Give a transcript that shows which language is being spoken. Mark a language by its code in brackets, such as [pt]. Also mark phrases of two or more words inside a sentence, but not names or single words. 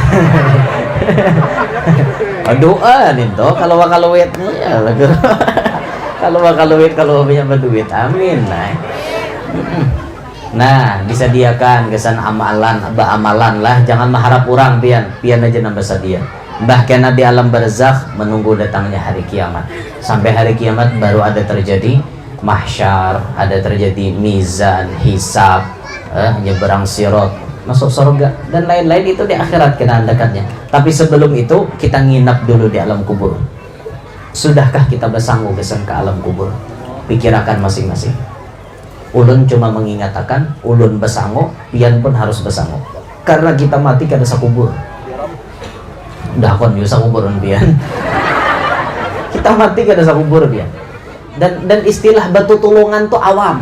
[bjn] Doa nih toh kalua kaluitnya ya lagu. Kalua kaluit kalua banyak berduit. Amin. Nah, disediakan kesan amalan, amalan lah. Jangan mengharap orang pian aja nambah sedia. [id] Bahkan di alam barzakh menunggu datangnya hari kiamat. Sampai hari kiamat baru ada terjadi mahsyar, ada terjadi mizan, hisab, nyeberang sirat, masuk surga dan lain-lain itu di akhirat kita dekatnya. Tapi sebelum itu kita nginap dulu di alam kubur. Sudahkah kita bersanggup kesan ke alam kubur? [bjn] Pikirkan masing-masing. Ulun cuma mengingatkan, ulun bersanggup, pian pun harus bersanggup. Karena kita mati kada sakubur. Udah kon bisa kubur pian. Kita mati kada sakubur pian. Dan istilah batu tulungan tuh awam.